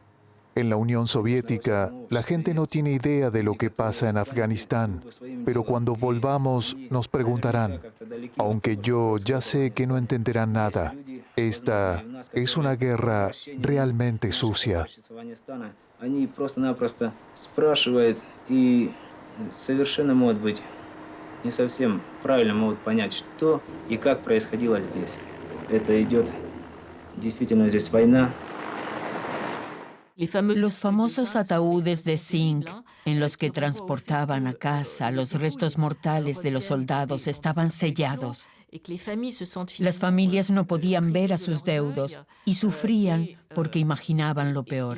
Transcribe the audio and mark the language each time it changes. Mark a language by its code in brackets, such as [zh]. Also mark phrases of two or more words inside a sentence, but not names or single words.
[es] En la Unión Soviética, la gente no tiene idea de lo que pasa en Afganistán, pero cuando volvamos nos preguntarán, aunque yo ya sé que no entenderán nada. Esta es una guerra realmente sucia. [ru] Не совсем правильно могут понять, что и как происходило здесь. Это идет действительно здесь война. [es] Los famosos ataúdes de zinc en los que transportaban a casa los restos mortales de los soldados estaban sellados. Las familias no podían ver a sus deudos y sufrían porque imaginaban lo peor.